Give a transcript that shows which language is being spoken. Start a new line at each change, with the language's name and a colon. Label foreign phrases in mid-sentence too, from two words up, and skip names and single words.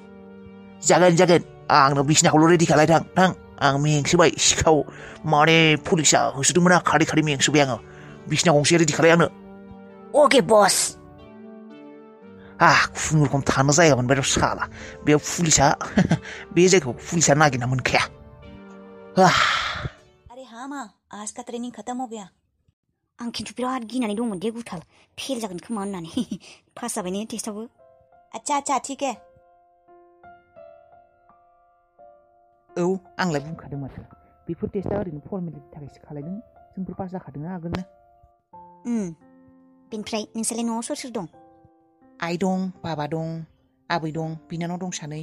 Bodo: जागोन आंनो बिसिनाखौल' रेडि खालाय थां आं मेंसोबाय सिखाव माने पुलिसा होसोदोंमोन खारै मेंसोबाय आङो बिसिना गंसे रेडि खालाय आंनो
Hindi: अके बस
Bodo: खुनुरुखुम थानो जायगा मोनबाय र' साला बेयाव पुलिसा बे जायगायाव पुलिसा नागिरना मोनखाया
Hindi: अरे हाँ माँ आज का ट्रेनिंग खत्म हो गया
Bodo: आं खिन्थु बिराद गिनानै दंमोन दे गुथाल फेल जागोन खोमा होननानै पास जाबाय ने टेस्टआवबो
Hindi: अच्छा ठीक है
Bodo: आंलाय बुंखादों माथो बेफोर टेस्टआ ओरैनो फर्मेलिटिनि थाखायसो खालायदों जोंफोर पास जाखादों आगोलनो बेनिफ्राय नोंसोरलाय न'आव सोर दं आइ दं बाबा दं आबै दं बिनानाव दं सानै